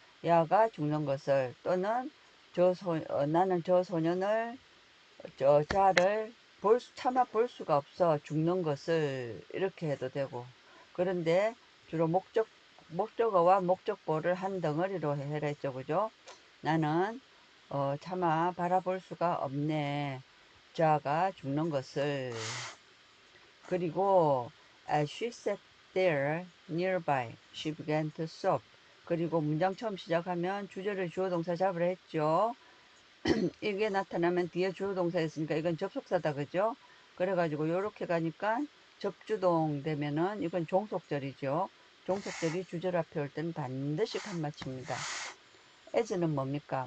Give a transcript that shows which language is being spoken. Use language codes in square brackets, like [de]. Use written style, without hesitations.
[ko] 야가 죽는 것을 또는 나는 저 소년을 자를 차마 볼 수가 없어 죽는 것을 이렇게 해도 되고 그런데 주로 목적어와 목적보를 한 덩어리로 해라 했죠 그죠? 나는 차마 바라볼 수가 없네 자가 죽는 것을. 그리고 [en] as she sat there nearby, she began to sob. [ko] 그리고 문장 처음 시작하면 주절을 주어 동사 잡으라 했죠. 이게 나타나면 뒤에 주어 동사 있으니까 이건 접속사다 그죠? 그래가지고 요렇게 가니까 접주동 되면은 이건 종속절이죠. 종속절이 주절 앞에 올 때는 반드시 칸맞춥니다. as는 뭡니까?